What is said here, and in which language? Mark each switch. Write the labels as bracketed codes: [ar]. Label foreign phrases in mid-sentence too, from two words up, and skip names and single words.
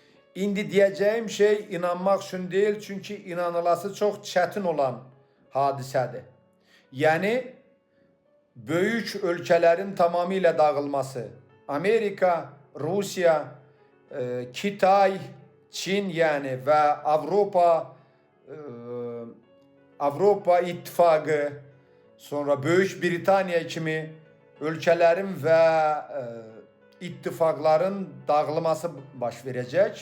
[tr] İndi diyeceğim şey inanmak üçün değil, çünkü inanılası çok çetin olan hadisədir. [az] Yani böyük ölkələrin tamamilə dağılması, Amerika, Rusya, Kitay, Çin yani ve Avropa İttifaqı, sonra Böyük Britaniya kimi ölkələrin ve ittifaqların dağılması baş verəcək.